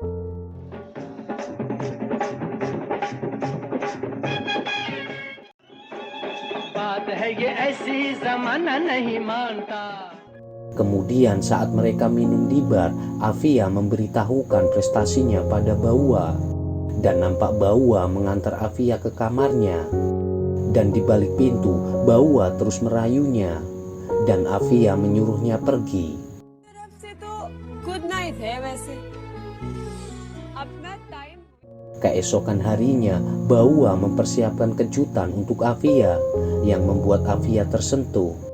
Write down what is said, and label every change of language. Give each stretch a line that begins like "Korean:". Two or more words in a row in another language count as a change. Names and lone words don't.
Indonesian: Kemudian saat mereka minum di bar, Afia memberitahukan prestasinya pada Bawa. Dan nampak Bawa mengantar Afia ke kamarnya. Dan di balik pintu, Bawa terus merayunya. Dan Afia menyuruhnya pergi.
English: Good night
Hindi: है वैसे. अपना time.
Indonesian: Keesokan harinya, Bawa mempersiapkan kejutan untuk Afia yang membuat Afia tersentuh.